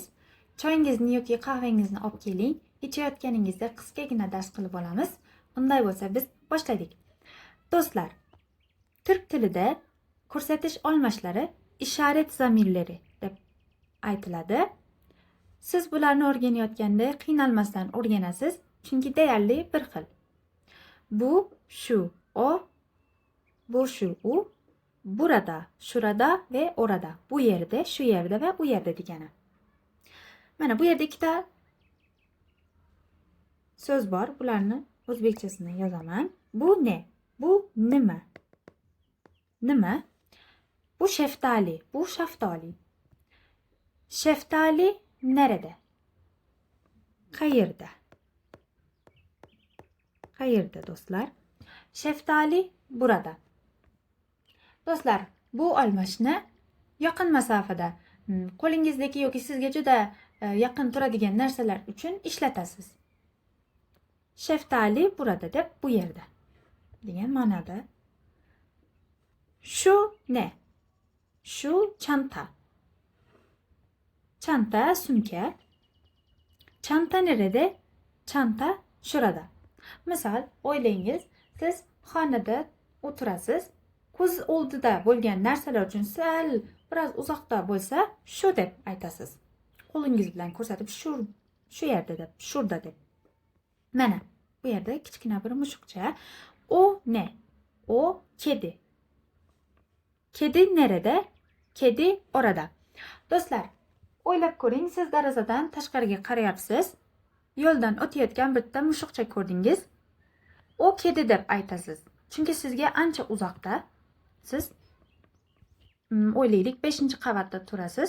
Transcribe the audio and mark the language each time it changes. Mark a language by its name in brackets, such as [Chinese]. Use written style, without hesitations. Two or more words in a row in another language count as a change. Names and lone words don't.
[Uzbek] Choyingizni yoki qahvangizni olib keling. Ichayotganingizda qisqagina dars qilib olamiz. Unday bo'lsa biz boshladik. Do'stlar, turk tilida ko'rsatish olmoshlari [Turkish] ishorat zamirlari [Uzbek] deb aytiladi. Siz bularni o'rganayotganda qiynalmasdan o'rganasiz, chunki deyarli bir xil. [Turkish] Bu, şu, o, bu, şu, u, burada, şurada ve orada. [Uzbek] Bu yerde, şu yerde ve bu yerde degani. Mana bu yerda ikkita so'z bor. Bularni o'zbekchasini yozaman. [Turkish] Bu ne? [Uzbek] Bu nima? Nima? [Turkish] Bu şeftali, [Uzbek] bu shaftoli. [Turkish] Şeftali nerede? [Uzbek] Qayerda? Qayerda do'stlar? [Turkish] Şeftali burada. [Uzbek] Do'stlar, bu olmoshni yaqin masofada, qo'lingizdagi yoki sizga juda yaqin turadigan narsalar uchun ishlatasiz. [Turkish] Şeftali burada [Uzbek] deb bu yerda degan ma'noda. [Turkish] Şu ne? Şu çanta. Çanta, sumka. Çanta nerede? Çanta şurada. [Uzbek] Misol, o'ylayingiz, siz xonada o'tirasiz. Ko'z oldida bo'lgan narsalar uchun sal biroz uzoqda bo'lsa, shu deb aytasiz. Qo'lingiz bilan ko'rsatib, shu yerda deb, shurda deb. Mana bu yerda kichkina bir mushukcha. [Turkish] O ne? O kedi. Kedi nerede? Kedi orada. [Uzbek] Do'stlar, o'ylab ko'ring, siz derazadan tashqariga qarayapsiz. Yo'ldan o'tayotgan bitta mushukcha ko'rdingiz. [Turkish] O kedi [Uzbek] deb aytasiz. Chunki sizga ancha uzoqda. Siz o'ylaylik 5-qavatda turasiz.